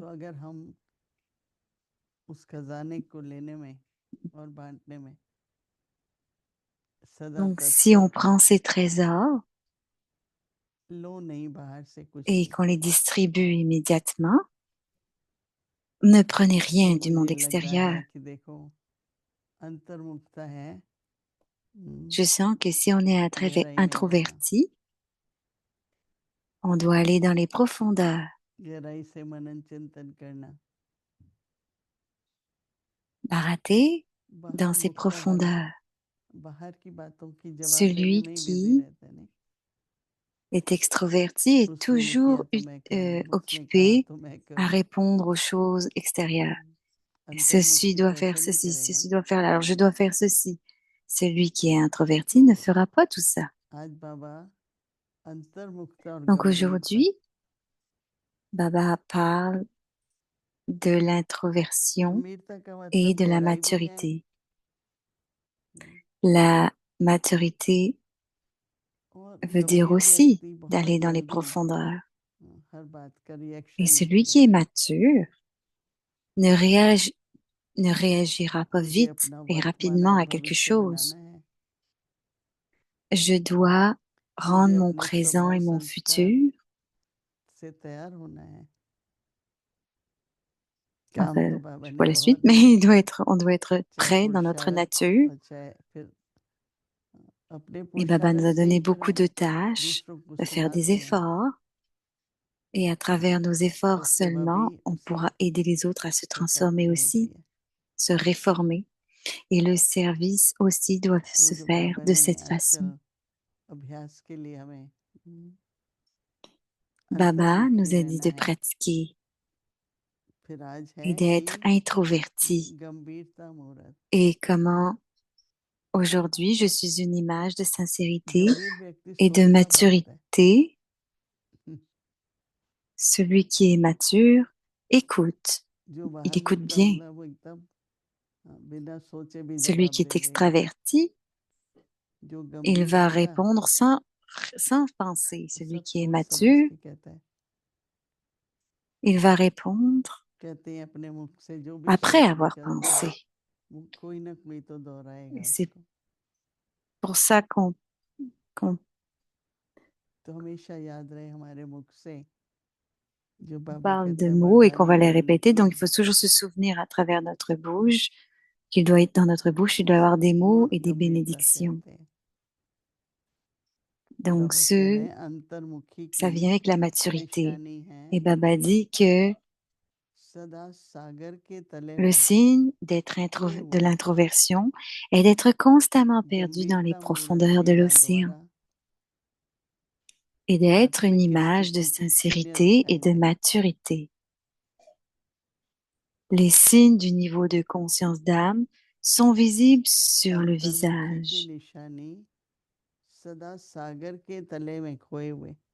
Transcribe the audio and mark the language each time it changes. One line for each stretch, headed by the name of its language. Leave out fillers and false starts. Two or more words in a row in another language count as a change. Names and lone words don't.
Hindi: तो अगर हम उस खजाने को लेने में और बांटने में सदा
French: Donc, si
Hindi: तत्पर
French: on
Hindi: हैं,
French: prend ces trésors
Hindi: लो नहीं बाहर से कुछ
French: et
Hindi: नहीं,
French: qu'on les distribue immédiatement, ne prenez
Hindi: तो
French: rien du
Hindi: मुझे
French: monde
Hindi: लगता
French: extérieur.
Hindi: है कि देखो अंतर्मुखता है,
French: Je sens que si on est
Hindi: गहराई में जाना,
French: introverti, on doit aller dans les profondeurs,
Hindi: गहराई से मनन चिंतन करना।
French: barater
Hindi: बाहर
French: dans ces
Hindi: मुखता वाला
French: profondeurs.
Hindi: बाहर की बातों की जवाब देने
French: Celui
Hindi: में ही बिजी
French: qui
Hindi: रहते हैं, नहीं?
French: est extroverti est
Hindi: उसने नहीं किया
French: toujours
Hindi: तो मैं करूं, उसने कहा
French: occupé
Hindi: तो मैं
French: à
Hindi: करूं।
French: répondre aux choses extérieures. Ceci
Hindi: अंतर्मुखी
French: doit
Hindi: तो
French: faire
Hindi: ऐसा नहीं
French: ceci,
Hindi: करेगा
French: ceci
Hindi: ना।
French: doit faire, alors je dois faire ceci. Celui qui est introverti ne
Hindi: तो
French: fera pas tout ça.
Hindi: आज बाबा अंतर्मुखता और
French: Donc
Hindi: गंभीरता,
French: aujourd'hui, Baba parle de l'introversion
Hindi: गंभीरता का
French: et
Hindi: मतलब
French: de la
Hindi: गहराई भी है
French: maturité. La maturité
Hindi: और
French: veut dire
Hindi: गंभीर
French: aussi
Hindi: व्यक्ति बहुत
French: d'aller dans les
Hindi: जल्दी
French: profondeurs.
Hindi: हर बात का
French: Et
Hindi: रिएक्शन
French: celui
Hindi: दिखाता
French: qui est
Hindi: है।
French: mature ne, ne réagira pas
Hindi: मुझे
French: vite
Hindi: अपना
French: et
Hindi: वर्तमान
French: rapidement
Hindi: और
French: à quelque
Hindi: भविष्य बनाना
French: chose.
Hindi: है।
French: Je dois
Hindi: मुझे
French: rendre mon
Hindi: अपने
French: présent
Hindi: स्वभाव
French: et mon
Hindi: संस्कार
French: futur.
Hindi: से तैयार होना है। काम
French: Enfin,
Hindi: तो बाबा
French: je
Hindi: ने
French: vois la suite,
Hindi: बहुत
French: mais
Hindi: दिया है,
French: on doit être
Hindi: चाहे
French: prêt dans notre
Hindi: पुरुषार्थ
French: nature.
Hindi: और चाहे फिर अपने
French: Et Baba
Hindi: पुरुषार्थ
French: nous a
Hindi: से ही
French: donné
Hindi: फिर
French: beaucoup
Hindi: हम
French: de tâches,
Hindi: दूसरों को
French: de faire des
Hindi: सुनाते हैं।
French: efforts. Et à travers nos
Hindi: तो
French: efforts
Hindi: सेवा भी
French: seulement, on
Hindi: उसी
French: pourra aider les autres à se
Hindi: प्रकार
French: transformer
Hindi: की होती
French: aussi,
Hindi: है।
French: se réformer. Et le service aussi doit
Hindi: तो
French: se
Hindi: जो
French: faire
Hindi: बाबा
French: de
Hindi: ने
French: cette façon.
Hindi: आजकल अभ्यास के लिए हमें
French: Baba
Hindi: अंतर्मुखी
French: nous a dit
Hindi: रहना
French: de
Hindi: है,
French: pratiquer
Hindi: फिर आज
French: et
Hindi: है कि
French: d'être introverti.
Hindi: गंभीरता मुहूर्त।
French: Et comment aujourd'hui je suis une image de sincérité
Hindi: गंभीर व्यक्ति
French: et de
Hindi: सोचता बहुत है,
French: maturité. Celui qui est mature écoute.
Hindi: जो
French: Il
Hindi: बाहर
French: écoute
Hindi: मुखता
French: bien.
Hindi: मतलब वो एकदम बिना सोचे भी
French: Celui
Hindi: जवाब
French: qui
Hindi: दे
French: est
Hindi: देगा।
French: extraverti,
Hindi: जो
French: il
Hindi: गंभीर
French: va
Hindi: होगा
French: répondre sans penser. Celui
Hindi: सब
French: qui est
Hindi: सोच समझ
French: mature,
Hindi: के कहता है।
French: il va répondre
Hindi: कहते हैं अपने मुख से जो भी
French: après
Hindi: शब्द
French: avoir
Hindi: निकलता है
French: pensé.
Hindi: वो कोई ना कोई तो दोहराएगा
French: C'est
Hindi: उसको।
French: pour ça qu'on
Hindi: तो हमेशा याद रहे हमारे मुख से जो बाबा
French: parle
Hindi: कहते
French: de
Hindi: हैं
French: mots et qu'on
Hindi: वरदानी
French: va les répéter.
Hindi: बोलती
French: Donc,
Hindi: है,
French: il faut toujours se souvenir à travers notre bouche qu'il doit être dans notre bouche, il
Hindi: वो
French: doit y avoir
Hindi: सब
French: des mots
Hindi: गुण
French: et des
Hindi: गंभीरता से
French: bénédictions.
Hindi: आते हैं। तो
French: Donc,
Hindi: बाबा कह रहे हैं अंतर्मुखी
French: ça
Hindi: की
French: vient avec la maturité.
Hindi: निशानी है
French: Et Baba dit que
Hindi: सदा सागर के तले
French: le
Hindi: में
French: signe
Hindi: खोए
French: de
Hindi: हुए,
French: l'introversion est d'être constamment perdu dans les
Hindi: गंभीरता मूरत
French: profondeurs de
Hindi: चेहरा
French: l'océan
Hindi: द्वारा
French: et d'être une
Hindi: आत्मिक
French: image de
Hindi: स्थिति के चिन्ह
French: sincérité et
Hindi: दिखाई
French: de
Hindi: देंगे।
French: maturité. Les signes du niveau de conscience d'âme sont visibles sur le
Hindi: अंतर्मुखी की
French: visage.
Hindi: निशानी सदा सागर के तले में खोए हुए,